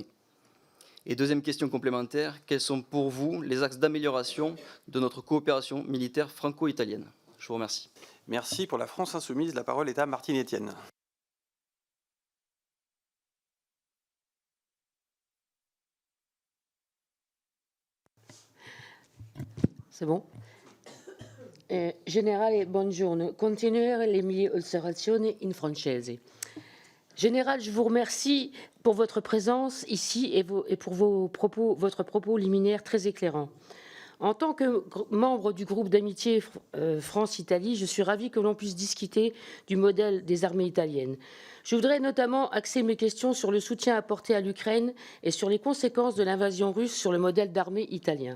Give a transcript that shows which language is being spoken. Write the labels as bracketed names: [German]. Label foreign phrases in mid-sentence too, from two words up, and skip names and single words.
[French] Et deuxième question complémentaire, quels sont pour vous les axes d'amélioration de notre coopération militaire franco-italienne? Je vous remercie. Merci. Pour la France Insoumise, la parole est à Martine Etienne. C'est bon? [Italian] Generale, buongiorno. Continuare le mie osservazioni in francese. [French] Général, je vous remercie pour votre présence ici et pour votre propos liminaire très éclairant. En tant que membre du groupe d'amitié France-Italie, je suis ravie que l'on puisse discuter du modèle des armées italiennes. Je voudrais notamment axer mes questions sur le soutien apporté à l'Ukraine et sur les conséquences de l'invasion russe sur le modèle d'armée italien.